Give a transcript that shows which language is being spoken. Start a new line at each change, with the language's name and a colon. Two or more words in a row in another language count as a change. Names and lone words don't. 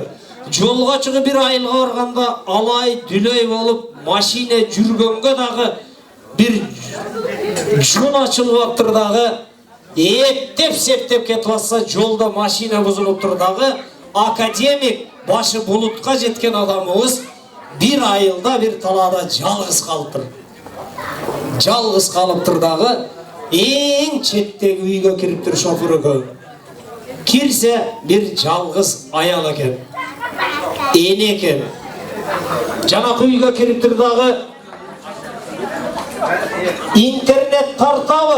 Kyrgyz: Жолға чыгып бир айылга барганда алай дүлөй болуп машина жүргөнгө дагы бир жол ачылып аптыр дагы, эптеп септеп кетип атса жолда машина бузулуп тур дагы, академик башы булутка жеткен адамыбыз бир айылда бир талаада жалгыз калыптыр. Жалгыз калыптыр дагы эң четтеги үйгө кириптир шофер экөө. Кирсе bir жалгыз аял экен. Эне экен. Жанакы үйгө кириптир дагы интернет тартабы?